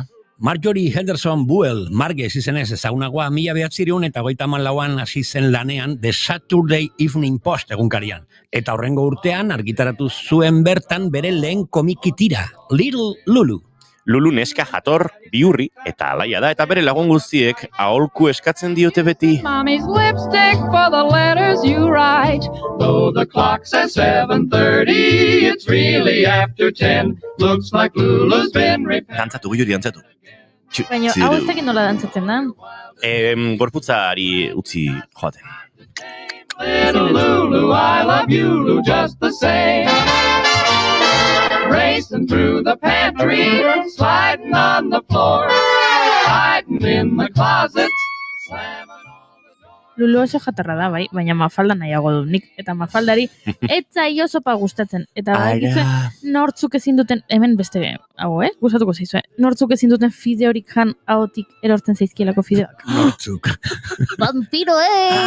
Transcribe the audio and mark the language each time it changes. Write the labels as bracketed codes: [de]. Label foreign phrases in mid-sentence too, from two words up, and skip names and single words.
[eu] Marjorie Henderson Buell, Marge izenez ezagunagoa 1934an hasi zen lanean The Saturday Evening Post egunkarian. Eta horrengo urtean argitaratu zuen bertan bere lehen komikitira, Little Lulu. Lulu neska jator, bihurri eta alaia da, eta bere lagun guztiek aholku eskatzen diote beti. [en] Mommy's lipstick for the letters you write. Though the clock says 7:30, it's really after 10. Looks like Lulu's been repaired. [eu] Dantzatu, Guri, dantzatu. Baina, hau ez dakit nola dantzatzen da? Gorputzari utzi joaten. [en] Little Lulu, I love you, Lulu, just the same. Racing through the pantry, sliding on the floor, hiding in the closets, slamming all the doors. [eu] Lulu oso jatarra da, bai, baina Mafalda nahiago du nik. Eta Mafaldari etzaio sopa gustatzen. Eta badakizue, nortzuk ezin duten, hemen beste hau, gustatuko zaizue, nortzuk ezin duten fideorik jan ahotik erortzen zaizkielako fideoak. Nortzuk. Vampiroek!